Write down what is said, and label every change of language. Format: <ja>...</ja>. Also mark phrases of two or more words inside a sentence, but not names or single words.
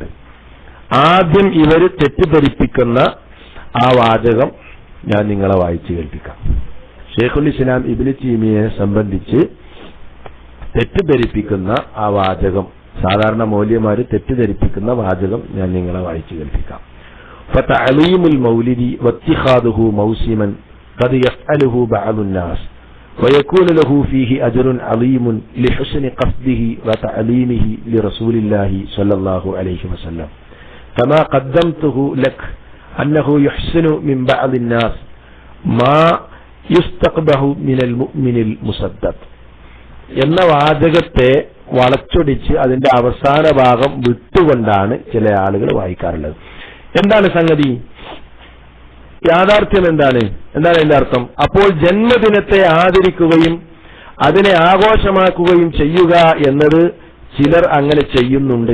<ml>ആദ്യം ഇവര് തെറ്റിദ്ധരിപ്പിക്കുന്ന ആ വാചകം ഞാൻ നിങ്ങളെ വായിച്ചു കേൾപ്പിക്കാം. ഷെയ്ഖുൽ ഇസ്ലാം ഇബ്നു തൈമിയ്യയെ സംബന്ധിച്ച് തെറ്റിദ്ധരിപ്പിക്കുന്ന ആ വാചകം, സാധാരണ മൗലവിമാര് തെറ്റിദ്ധരിപ്പിക്കുന്ന വാചകം ഞാൻ നിങ്ങളെ വായിച്ചു കേൾപ്പിക്കാം.</ml> <ar>فتعظيم المولد واتخاذه موسما قد يفعله بعض الناس ويكون له فيه أجر عظيم لحسن قصده وتعليمه لرسول الله صلى الله عليه وسلم كما قدمته لك أنه يحسن من بعض الناس ما يستقبح من المؤمن المصدق</ar> <ml>എന്ന വാചകത്തെ വളച്ചൊടിച്ച് അതിന്റെ അവസാന ഭാഗം വിട്ടുകൊണ്ടാണ് ചില ആളുകൾ വായിക്കാറുള്ളത്. എന്താണ് സംഗതി? യാഥാർത്ഥ്യം എന്താണ് അതിന്റെ അർത്ഥം? അപ്പോൾ ജന്മദിനത്തെ ആദരിക്കുകയും അതിനെ ആഘോഷമാക്കുകയും ചെയ്യുക എന്നത് ചിലർ അങ്ങനെ ചെയ്യുന്നുണ്ട്.</ml>